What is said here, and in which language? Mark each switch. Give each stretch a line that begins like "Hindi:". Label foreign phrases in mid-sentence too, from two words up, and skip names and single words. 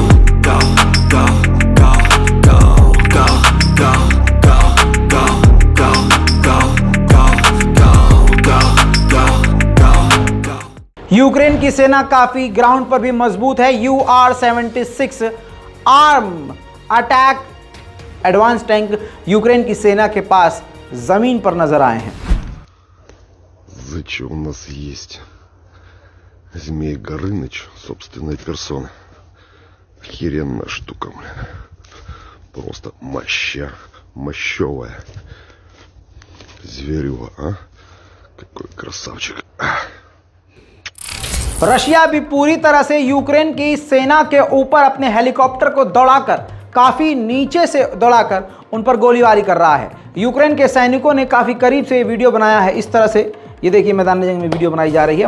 Hindi: यूक्रेन की सेना काफी ग्राउंड पर भी मजबूत है। UR-76
English: arm attack advance tank
Hindi: यूक्रेन की सेना के पास जमीन पर नजर आए हैं।
Russian: Зачем у нас есть Змей Горыныч собственной персоной? Охеренная штука, блин. Просто мощевая. Зверюга, а? Какой красавчик.
Hindi: रशिया भी पूरी तरह से यूक्रेन की सेना के ऊपर अपने हेलीकॉप्टर को दौड़ाकर काफी नीचे से दौड़ाकर उन पर गोलीबारी कर रहा है। यूक्रेन के सैनिकों ने काफी करीब से वीडियो बनाया है। इस तरह से ये देखिए मैदान जंग में वीडियो बनाई जा रही है।